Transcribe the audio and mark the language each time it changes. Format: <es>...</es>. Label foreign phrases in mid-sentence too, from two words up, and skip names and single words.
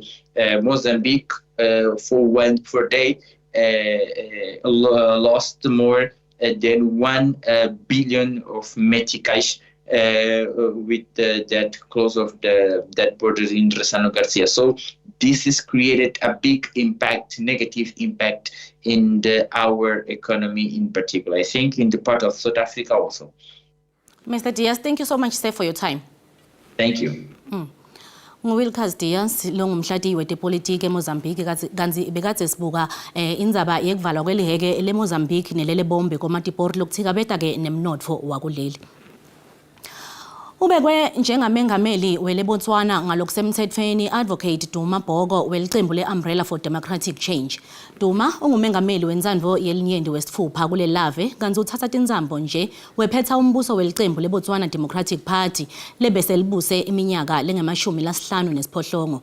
<en>Mozambique for day lost more than 1 billion of meticais with that close of that border in Resano Garcia. So this has created a big impact, negative impact in our economy in particular. I think in the part of South Africa also. Mr. Diaz, thank you so much, sir, for your time. Thank you.</en> <ss>Wilkas Diaz lo ngumhlati wetepolitiki eMozambique kanzi bekade sibuka indzaba yekuvalwa kweliheke leMozambique nelele bombe komatipoti lokuthika beta ke nemnotfo wakuleli. Ubekwe njengamengameli weleBotswana ngalokusemthethweni Advocate Duma Bhoko welicembu leUmbrella for Democratic Change. Duma ungumengameli wentsandvo yelinyenti wesitfupha kule lave kanzi uthatha tindzambo nje wephetha umbuso welicembu leBotswana Democratic Party lebese libuse iminyaka lengama-58.</ss>